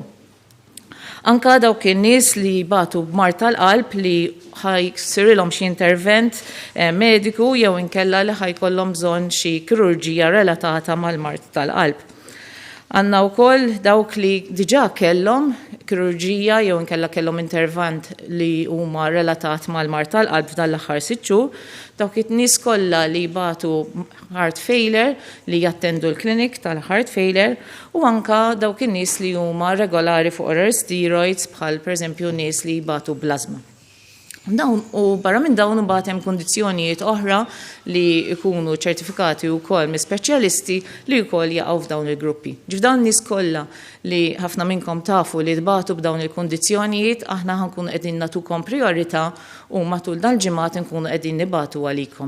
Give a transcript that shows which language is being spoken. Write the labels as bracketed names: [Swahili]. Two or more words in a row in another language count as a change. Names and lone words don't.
[Maltese] Anka dawk in-nies li batu b'mart tal-qalb li ħajsirilhom xi intervent mediku jew inkella li ħajkollhom bżonn xi kirurġija relatata mal-mart tal-qalb. Għandna wkoll dawk li diġà kellhom kirurġija jew inkella kellhom intervent li huma relatat mal-mart tal-qalb f'dan l-aħħar 6 xhur, dawk it-nies kollha li batu [English] heart failure [Maltese] li jattendu l-klinik tal- [English] heart failure [Maltese] u anka dawk in-nies li huma regolari fuq [English] oral steroids [Maltese] bħal pereżempju nies li batu bl-asma. Dawn u barra minn dawn imbagħad hemm kundizzjonijiet oħra li jkunu ċertifikati wkoll minn speċjalisti li wkoll jaqgħu f'dawn il-gruppi. Ġifdawn nies kollha li ħafna minnkom tafu li tbagħtu b'dawn il-kundizzjonijiet aħna ħankunu qegħdin nagħtukom priorità u matul dan ġimgħat nkunu qegħdin nibagħtu għalikom.